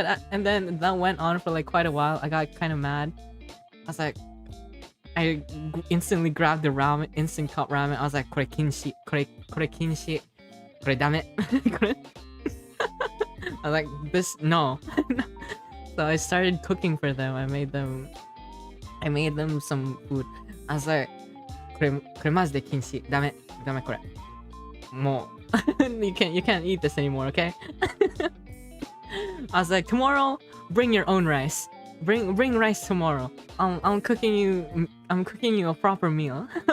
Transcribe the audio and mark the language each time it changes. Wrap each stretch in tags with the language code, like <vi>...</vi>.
<en>And then that went on for like quite a while. I got kind of mad. I was like, I instantly grabbed the instant cup ramen. I was like,</en> <ja>これ禁止, これ禁止, これダメ.</ja> <en>I was like, this, no. So I started cooking for them. I made them some food. I was like,</en> <ja>これマジで禁止. ダメこれ. もう</ja> <en>you can't eat this anymore, okay? I was like, tomorrow, bring your own rice. Bring rice tomorrow. I'm cooking you a proper meal.</en>